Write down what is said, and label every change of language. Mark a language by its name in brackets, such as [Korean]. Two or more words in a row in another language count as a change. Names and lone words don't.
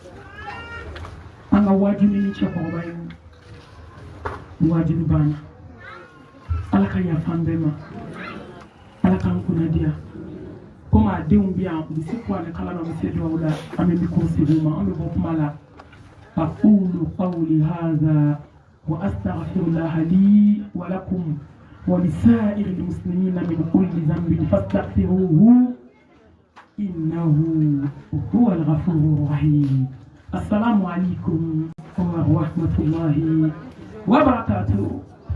[Bambara] an ka wajibi ni cɛkɔrɔba ye wajibi banna ala ka yafa an bɛɛ ma ala k'an kunnadiya komi a denw bɛ yan u bɛ se ko ani kala ma bɛ se dugawu la an bɛ mikoro segin ma an bɛ bɔ kuma la [Arabic] أقول قولي هذا وأستغفر الله لي ولكم ولسائر المسلمين من كل ذنب فاستغفروه إنه هو الغفور الرحيم. السلام عليكم ورحمة الله وبركاته.